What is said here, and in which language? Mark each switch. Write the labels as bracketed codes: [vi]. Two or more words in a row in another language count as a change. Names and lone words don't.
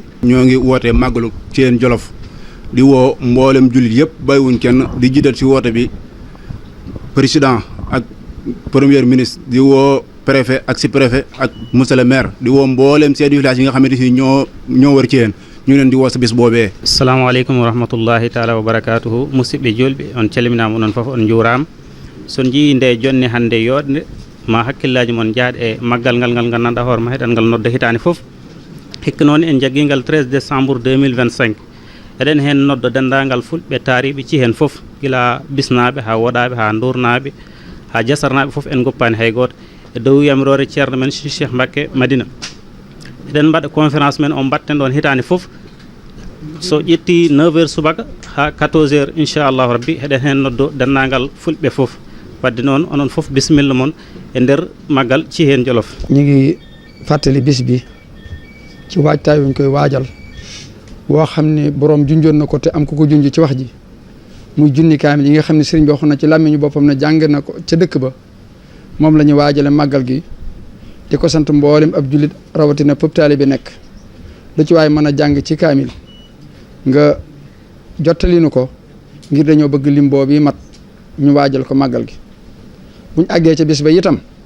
[wo] ñoo ngi wootee màggalu Ceyeen Jolof di woo mboolem jullit yëpp bàyyiwuñ kenn di jiital ci woote bi président ak [fr] premier ministre [wo] di woo préfet ak sous-préfet ak [fr] monsieur le maire [wo] di woo mboolem [fr] chef de village [wo] yi nga xamante ni ñoo wër Ceyeen ñu leen di woo sa bis boobee. [ar] السلام عليكم ورحمة الله تعالى وبركاته [ff] musidɓe julɓe on calminama onon foof on juurama so jii nde jonne hannde yooɗnde ma hakkillaji mon jaaɗ e maggal ngal gandanɗa hoore ma heɗen ngal nodda hitande foof hikka noon en jagguigal 13 décembre 2025 eɗen hen nodda dendagal fulɓe taariɓe ci hen foof gila bisnaɓe ha woɗaɓe ha durnaɓe ha jasarnaɓe foof en goppani hay goto e dow yamirore ceerno men Cheikh Mbacke Madina eɗen mbaɗa conférence men o mbatten ɗon hitande foof so ƴetti 9h subaka ha 14h inchallahu rabbi heɗen hen noddo dendagal fulɓe foof wadde noon onon foof bisimilla moon e nder maggal ci hen Jolof [wo] ñu ngi fàttali bis bi ci waajtaay wuñ koy waajal woo xam ne borom junjoon na ko te am ku ko junj ci wax ji muy junni kaamil yi nga xam ne sëriñ bi waxoon na ci làmmiñu boppam ne jàng na ko ca dëkk ba moom la ñu waajale màggal gi di ko sant mboolem ab jullit rawatina pëp taalibe bi nekk lu ci waaye mën a jàng ci kaamil nga jottali nu ko ngir dañoo bëgg lim boobu mat ñu waajal ko màggal gi buñ àggee ca bis ba itam